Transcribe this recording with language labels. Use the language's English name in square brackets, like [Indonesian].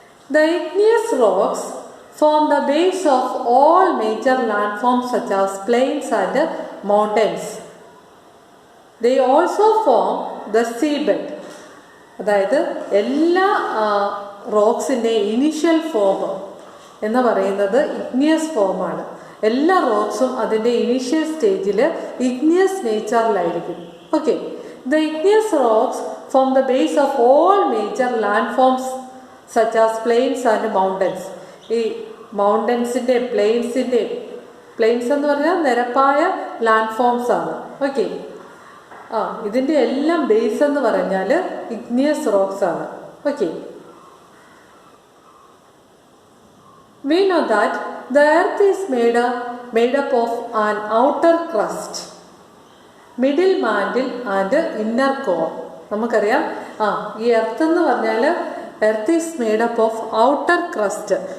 [English] The igneous rocks form the base of all major landforms such as plains and mountains. They also form the seabed. [Malayalam] അതായത് എല്ലാ റോക്സിൻ്റെ initial form എന്ന് പറയുന്നത് igneous ഫോമാണ്. എല്ലാ റോക്സും അതിൻ്റെ initial സ്റ്റേജിൽ igneous നേച്ചറിലായിരിക്കും. [English] Okay, the igneous rocks form the base of all major land forms such as plains and mountains. [Malayalam] ഈ മൗണ്ടൻസിൻ്റെ planes എന്ന് പറഞ്ഞാൽ നിരപ്പായ ലാൻഡ് ഫോംസ് ആണ്. ഓക്കെ, ഇതിൻ്റെ എല്ലാം ബേസ് എന്ന് പറഞ്ഞാൽ ഇഗ്നിയസ് റോക്സ് ആണ്. [English] Okay, we know that the earth is made up of an outer crust, middle mantle and inner core. [Malayalam] നമുക്കറിയാം, ഈ എർത്ത് എന്ന് പറഞ്ഞാൽ [English] Earth is made up of outer crust.